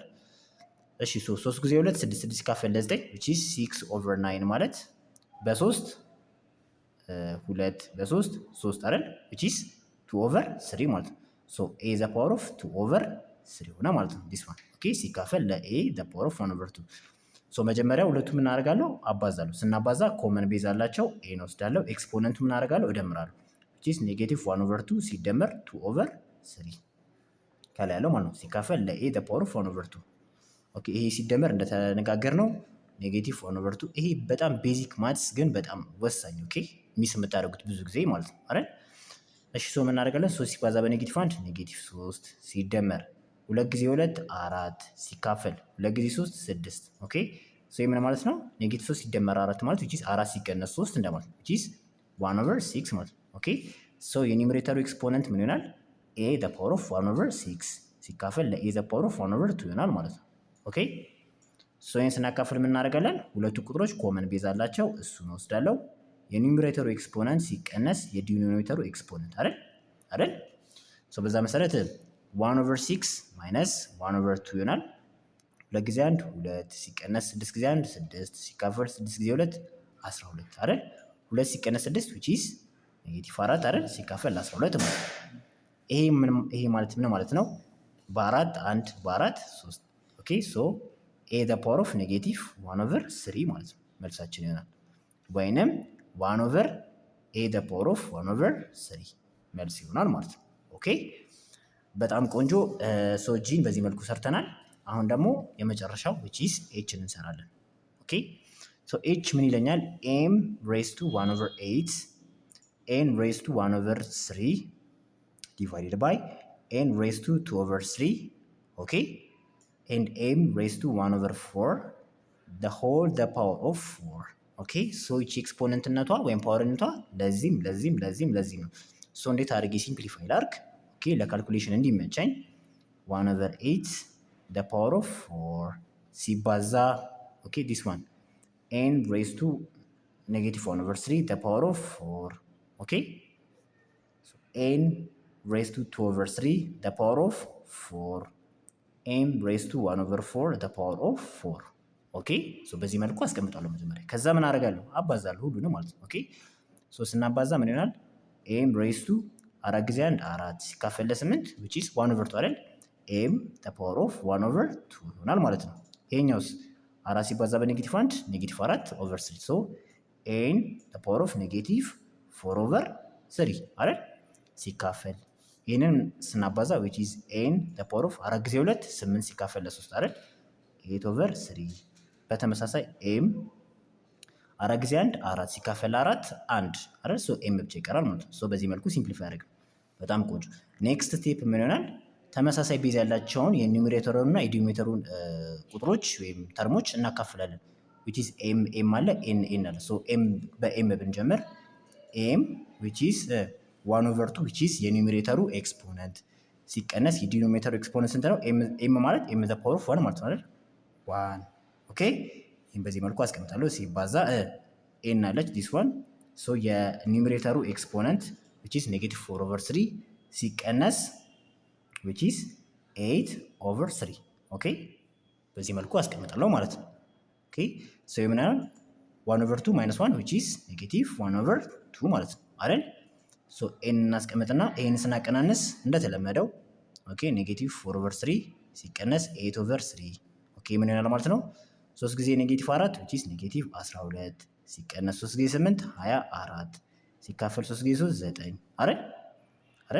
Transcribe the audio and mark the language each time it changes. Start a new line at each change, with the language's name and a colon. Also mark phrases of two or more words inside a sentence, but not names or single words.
Amharic: እሺ ሶ 3 ጊዜ 2 6 6 ሲካፈል ለ9
English: which is 6 over 9
Amharic: ማለት በ3 2 በ3 3 አይደል?
English: which is 2 over 3
Amharic: ማለት ነው። ሶ
English: a the power of 2 over 3
Amharic: ሆነ ማለት ነው።
English: this one
Amharic: ኦኬ ሲካፈል ለ
English: a the power of 1 over 2
Amharic: ሶ መጀመሪያ ሁለቱም ምን አደርጋለሁ? አባዛለሁ። ስናባዛ
English: common base
Amharic: አላቸው a ነው ወስዳለሁ። ኤክስፖነንቱ ምን አደርጋለሁ? እደምራለሁ
English: which is negative 1 over 2
Amharic: ሲደመር 2 over 3 ከላይ ያለው ማለት ነው ሲካፈል ለ
English: a the power of 1 over 2
Amharic: ኦኬ ይሄ ሲደመር እንደተነጋገር ነው
English: negative 1 over 2
Amharic: ይሄ በጣም
English: basic maths
Amharic: ግን በጣም ወሳኝ
English: okay miss
Amharic: የምታደርጉት ብዙ ጊዜ ማለት ነው አይደል? እሺ ሶ ምን እናደርጋለን? 3 ሲባዛ በኔጌቲቭ 1 ኔጌቲቭ 3 ሲደመር 2 ጊዜ 2 4 ሲካፈል 2 ጊዜ 3 6
English: okay so
Amharic: ምን ማለት ነው? ኔጌቲቭ 3 ሲደመር 4 ማለት
English: which is
Amharic: 4 ሲቀነስ 3 እንደማለት ነው
English: which is 1 over 6
Amharic: ማለት ነው።
English: okay so
Amharic: የኒውሜሬተሩ ኤክስፖነንት ምን ይሆናል?
English: a the power of 1 over 6 ሲካፈል ለa the power of 1 over 2
Amharic: ይሆናል ማለት ነው።
English: okay so
Amharic: ይሄን ስናካፍል ምን እናደርጋለን? ሁለቱ ቁጥሮች
English: common base
Amharic: አላቸው እሱን ወስዳለሁ። የኒውሜሬተሩ ኤክስፖነንት ሲቀነስ የዲኖሚኔተሩ ኤክስፖነንት አይደል? ሶ በዛ መሰረት
English: 1 over 6 minus 1 over 2
Amharic: ይሆናል። 2 ጊዜ 1 2 ሲቀነስ 6 ጊዜ 1 6 ሲካፈል 6 ጊዜ 2 12 አይደል? 2 ሲቀነስ 6
English: which is negative 4
Amharic: አይደል? ሲካፈል 12 ማለት ነው። ይሄ ማለት ምን ማለት ነው? በ4 1 በ4 3
English: okay so a the power of negative 1 over 3
Amharic: ማለት ነው መልሳችን ይሆናል። ወይንም
English: 1 over a the power of 1 over 3
Amharic: መልስ ይሆናል ማለት ነው። ኦኬ በጣም ቆንጆ። ሶ ጂን በዚህ መልኩ ሰርተናል። አሁን ደግሞ የመጨረሻው
English: which is
Amharic: ኤችን እንሰራለን።
English: okay so H
Amharic: ምን ይለኛል?
English: m raise to 1 over 8 n raise to 1 over 3 divided by n raised to 2 over 3, okay, and m raised to 1 over 4 the whole the power of 4, okay. so each exponent
Amharic: ነቷ ወይም ፓወር ነቷ ለዚህም ነው። ሶ እንዴት አድርጌ ሲምፕሊፋይ ላድርግ?
English: ኦኬ
Amharic: ለካልኩሌሽን እንዲመቸኝ
English: 1 over 8 the power of 4 ሲባዛ ኦኬ this one n raised to negative 1 over 3 the power of 4, okay. so n raised to 2 over 3 the power of 4 m raised to 1 over 4 the power of 4,
Amharic: ኦኬ። ሶ በዚህ መልኩ አስቀምጣለሁ መጀመሪያ። ከዛ ምን አደርጋለሁ? አባዛለሁ ሁሉንም ማለት ነው።
English: okay so
Amharic: ስናባዛ ምን ይሆናል?
English: m raised to 4
Amharic: ጊዜ 1 4 ሲካፈል ለ8
English: which is 1 over 2
Amharic: አይደል?
English: m the power of 1 over 2
Amharic: ይሆናል ማለት ነው። ይሄኛውስ 4 ሲባዛ በኔጌቲቭ 1
English: negative 4 over 3 so n the power of negative 4 over 3
Amharic: አይደል? ሲካፈል ይሄንን ስናባዛ
English: which is n the power of 4
Amharic: ጊዜ 2 8 ሲካፈል ለ3 አይደል? 8 over 3 በተመሳሳይ m 4 ጊዜ 1 4 ሲካፈል 4 1 አይደል? ሶ m ብቻ ይቀራል ማለት ነው። ሶ በዚህ መልኩ ሲምፕሊፋይ አደረግ። በጣም ቆንጆ። ኔክስት ስቴፕ ምን ይሆናል? ተመሳሳይ ቤዝ ያላቸውን የኒውሜሬተሩን እና የዲኖሚኔተሩን ቁጥሮች ወይም ተርሞች እናካፍላለን።
English: which is m
Amharic: አለ n አለ። ሶ m በm ብንጀምር m
English: which is 1 over 2 which is
Amharic: የኒውሜሬተሩ ኤክስፖነንት ሲቀነስ የዲኖሚኔተሩ ኤክስፖነንት ስንት ነው? m ማለት
English: m the power of 1
Amharic: ማለት ነው አይደል? 1 ኦኬ። ይሄን በዚህ መልኩ አስቀምጣለሁ። ሲባዛ n አለች
English: this one so
Amharic: የኒውሜሬተሩ ኤክስፖነንት
English: which is negative 4 over 3
Amharic: ሲቀነስ
English: which is 8 over 3
Amharic: ኦኬ። በዚህ መልኩ አስቀምጣለሁ ማለት ነው። ኦኬ ሶ የምናየው
English: 1 over 2 minus 1 which is negative 1 over 2
Amharic: ማለት ነው አይደል? ሶ n እናስቀምጥና ይሄን ስናቀናንስ እንደተለመደው ኦኬ
English: negative 4 over 3
Amharic: ሲቀነስ 8 over 3 ኦኬ ምን ይሆናል ማለት ነው? 3 ጊዜ ኔጌቲቭ 4
English: which is negative 12
Amharic: ሲቀነስ 3 ጊዜ 8 24 ሲካፈል 3 ጊዜ 3 9 አይደል?